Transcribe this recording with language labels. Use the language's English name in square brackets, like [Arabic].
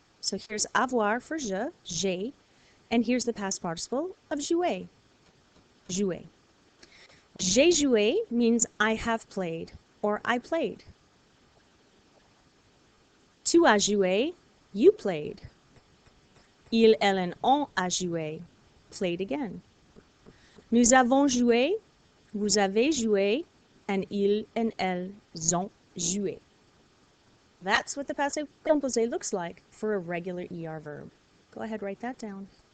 [English] So here's avoir for je, j'ai, and here's the past participle of jouer, jouer. [French] J'ai joué [English] means I have played or I played. [French] Tu as joué, [English] you played. [French] Il, elle, and on a joué, [English] played again. [French] Nous avons joué, vous avez joué, and il and elles ont joué. [English] That's what the passé composé looks like for a regular ER verb. Go ahead, write that down.